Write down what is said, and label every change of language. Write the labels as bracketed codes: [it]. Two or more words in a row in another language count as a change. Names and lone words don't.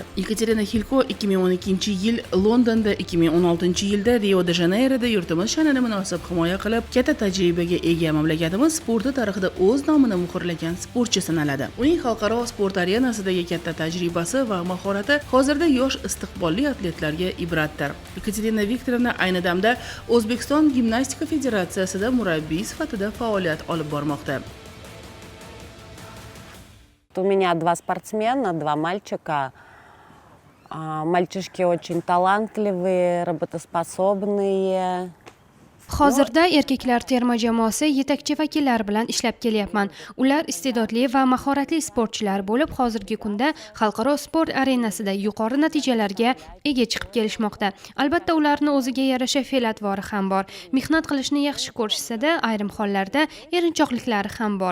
[uz] Yekaterina Xilko 2012-yil Londonda, 2016-yilda Rio de Janeyroda yurtimiz sha'nini munosib himoya qilib, katta tajribaga ega mamlakatimiz sporti tarixida o'z nomini muhrlagan sportchi sanaladi. Uning xalqaro sport arenasidagi katta tajribasi va mahorati hozirda yosh istiqbolli atletlarga ibratdir. Yekaterina Viktorovna ayni damda O'zbekiston gimnastika federatsiyasida murabbiy sifatida faoliyat olib bormoqda. [ru] У меня 2 спортсмена, 2 мальчика. Мальчишки очень талантливые, работоспособные. [uz] Hozirda erkaklar terma jamoasi yetakchi vakillari bilan ishlab kelyapman. Ular iste'dodli va mahoratli sportchilar bo'lib, hozirgi kunda xalqaro sport arenasida yuqori natijalarga ega chiqib kelishmoqda. Albatta, ularning o'ziga yarasha fe'l-atvori ham bor. Mehnat qilishni yaxshi ko'rishsa-da, ayrim hollarda erinchoqliklari ham bor.